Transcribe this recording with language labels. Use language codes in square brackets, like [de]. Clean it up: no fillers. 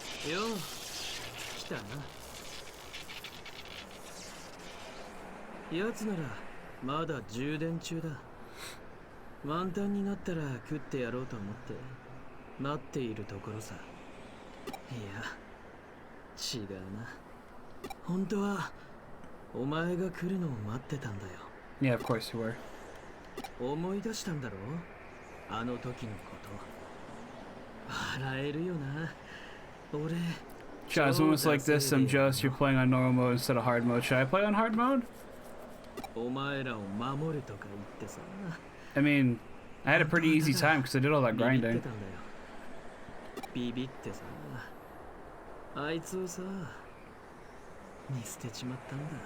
[ja] よう来たなやつならまだ充電中だ満タンになったら食ってやろうと思って待っているところさいや違うな本当はお前が来るのを待ってたんだよ [en] Yeah, of course you were. [ja] 思い出したんだろあの時のこと笑えるよな俺 [en] Guys, when it's like this, I'm just you're playing on normal mode instead of hard mode. Should I play on hard mode? [ja] お前らを守るとか言ってさ [en] I mean, I had a pretty easy time because I did all that [ja] ビビって [en] grinding. [ja] たんだよビビってさあいつをさ見捨てちまったんだ